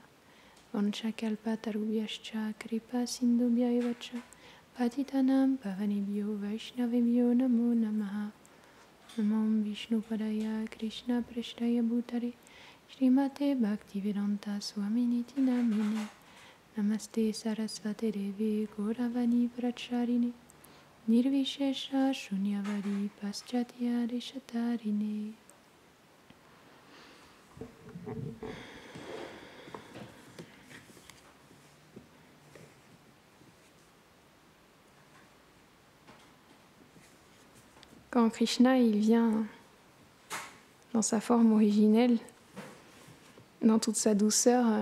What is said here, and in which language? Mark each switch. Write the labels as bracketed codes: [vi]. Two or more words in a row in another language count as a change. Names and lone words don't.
[sa] Vanchakalpatarubhyascha Kripa Sindhubhyayevacha Patitanam Pavanebhyo Vaishnavebhyo Namo Namaha Namo Vishnu Padaya Krishna Preshtaya Bhutare Srimate Bhaktivedanta Swaminiti Namine Namaste Sarasvate Devi Gauravani Pracharine Nirvishesha Shunyavadi Paschatya Deshatarine. [fr] Quand Krishna il vient dans sa forme originelle, dans toute sa douceur,